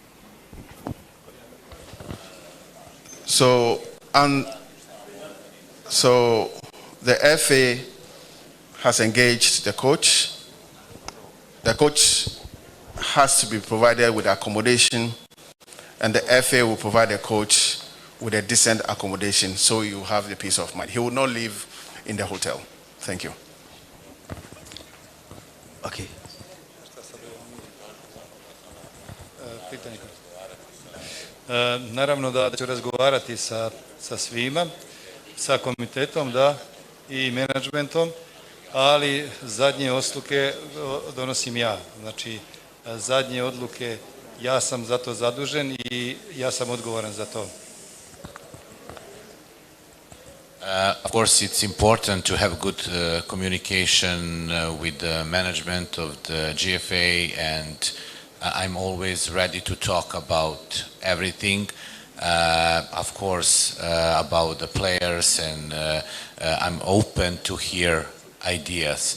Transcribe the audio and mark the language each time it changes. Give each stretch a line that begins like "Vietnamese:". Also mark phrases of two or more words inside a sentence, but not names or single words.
English: So the FA has engaged the coach. The coach has to be provided with accommodation, and the FA will provide the coach with a decent accommodation, so you have the peace of mind. He will not live in the hotel. Thank you. Okay.
Serbian: Naravno da ću razgovarati sa svima, sa komitetom i menadžmentom, ali zadnje odluke donosim ja. Znači, zadnje odluke, ja sam za to zadužen i ja sam odgovoran za to.
English: Of course, it's important to have good communication with the management of the GFA, and I'm always ready to talk about everything. Of course, about the players, and I'm open to hear ideas.